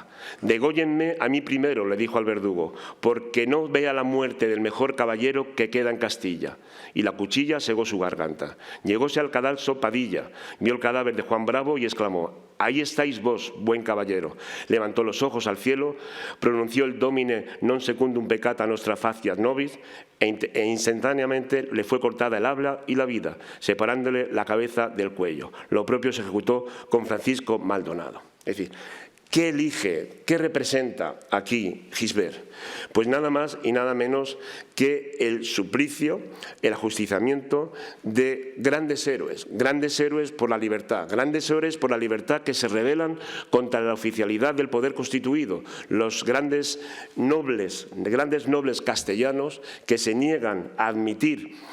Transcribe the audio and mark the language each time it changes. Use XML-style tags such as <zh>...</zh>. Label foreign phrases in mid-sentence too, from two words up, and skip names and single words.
<es>Dególlenme a mí primero, le dijo al verdugo, porque no vea la muerte del mejor caballero que queda en Castilla. Y la cuchilla segó su garganta. Llegóse al cadalso Padilla, vio el cadáver de Juan Bravo y exclamó: ahí estáis vos, buen caballero. Levantó los ojos al cielo, pronunció el</es> <la>Domine non secundum peccata nostra faciat nobis</la> <es>e instantáneamente le fue cortada el habla y la vida, separándole la cabeza del cuello. Lo propio se ejecutó con Francisco Maldonado. Es decir, ¿qué elige, qué representa aquí Gisbert? Pues nada más y nada menos que el suplicio, el ajusticiamiento de grandes héroes por la libertad, grandes héroes por la libertad que se rebelan contra la oficialidad del poder constituido, los grandes nobles castellanos que se niegan a admitir</es>